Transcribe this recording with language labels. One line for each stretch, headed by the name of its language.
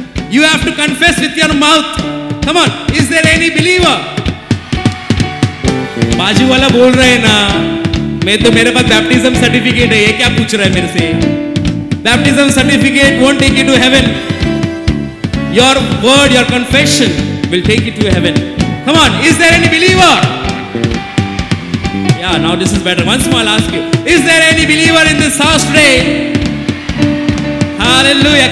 English: You have to confess with your mouth. Come on. Is there any believer?
Hindi: बाजू वाला बोल रहे हैं ना, मेरे पास बैप्टिज्म सर्टिफिकेट है, ये क्या पूछ रहा है मेरे से?
English: Baptism certificate won't take you to heaven. Your word, your confession will take you to heaven. Come on, is there any believer? Yeah, now this is better. Once more I'll ask you, is there any believer in this house today? Hallelujah.